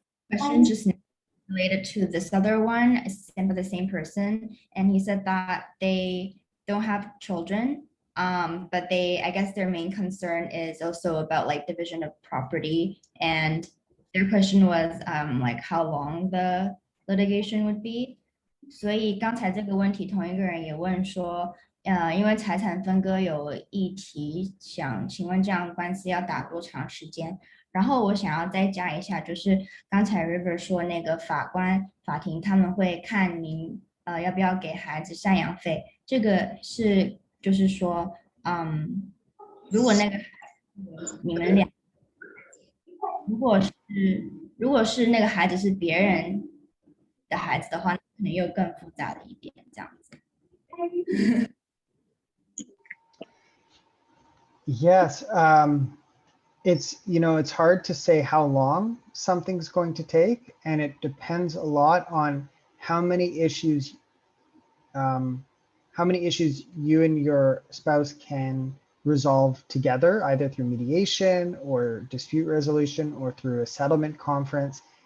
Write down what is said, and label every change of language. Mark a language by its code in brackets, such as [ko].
[en] Question just related to this other one, sent by the same person, and he said that they don't have children, but I guess their main concern is also about like division of property, and their question was like how long the litigation would be. [zh] 所以刚才这个问题，同一个人也问说，因为财产分割有议题，想请问这样官司要打多长时间？然后我想要再加一下，就是刚才 River 说那个法庭他们会看您要不要给孩子赡养费，这个是就是说，如果那个你们俩，如果是那个孩子是别人的孩子的话，可能又更复杂的一点，这样子。 [en] Yes, it's hard to say how long something's going to take, and it depends a lot on how many issues you and your spouse can resolve together, either through mediation or dispute resolution or through a settlement conference.